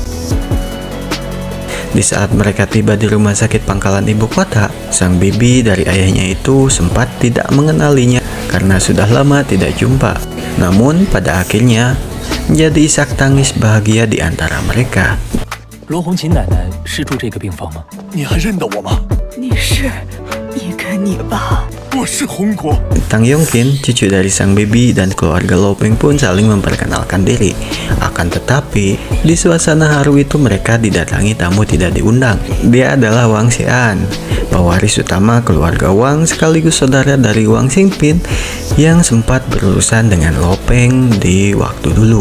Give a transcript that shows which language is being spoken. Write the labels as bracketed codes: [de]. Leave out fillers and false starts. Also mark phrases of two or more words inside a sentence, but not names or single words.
[id] Di saat mereka tiba di rumah sakit pangkalan ibu kota, sang bibi dari ayahnya itu sempat tidak mengenalinya karena sudah lama tidak jumpa. Namun pada akhirnya menjadi isak tangis bahagia di antara mereka. [zh] Luo Hongqin 奶奶是住这个病房吗？你还认得我吗？你是一个你吧？我是洪国。 [id] Tang Yongqin, cucu dari sang bibi dan keluarga Luo Peng pun saling memperkenalkan diri. Akan tetapi, di suasana haru itu mereka didatangi tamu tidak diundang. Dia adalah Wang Xian, pewaris utama keluarga Wang sekaligus saudara dari Wang Xingpin yang sempat berurusan dengan Luo Peng di waktu dulu.